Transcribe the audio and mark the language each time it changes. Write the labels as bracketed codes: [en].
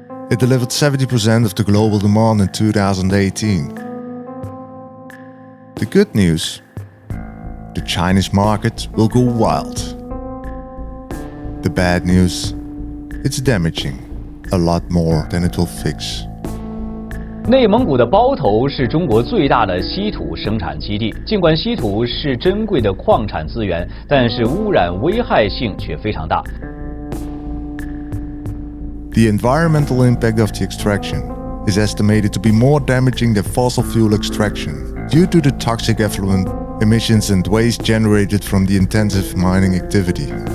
[en] It delivered 70% of the global demand in 2018. The good news: the Chinese market will go wild. The bad news: it's damaging a lot more than it will fix. [zh] 内蒙古的包头是中国最大的稀土生产基地。尽管稀土是珍贵的矿产资源，但是污染危害性却非常大。 [en] The environmental impact of the extraction is estimated to be more damaging than fossil fuel extraction due to the toxic effluent emissions and waste generated from the intensive mining activity.